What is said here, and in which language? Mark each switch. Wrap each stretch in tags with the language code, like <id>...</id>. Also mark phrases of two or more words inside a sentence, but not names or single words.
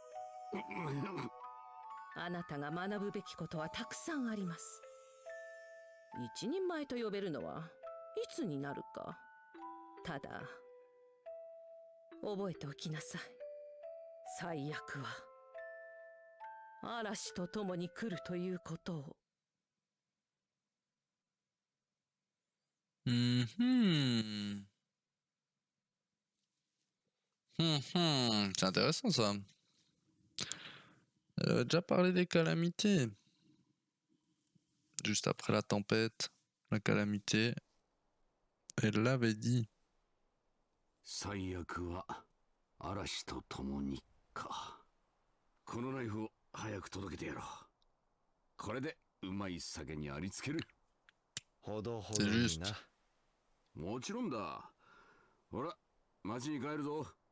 <ja>あなたが学ぶべきことはたくさんあります。一人前と呼べるのはいつになるか。ただ覚えておきなさい。最悪は嵐と共に来るということを。 Mhm.</ja> <fr>C'est intéressant ça. Elle avait déjà parlé des calamités. Juste après la tempête, la calamité. Elle l'avait dit.</fr> <ja>最悪は嵐と共にか。このナイフを早く届けてやろう。これでうまい酒にありつける。ほどほどにな。もちろんだ。ほら、町に帰るぞ。</ja>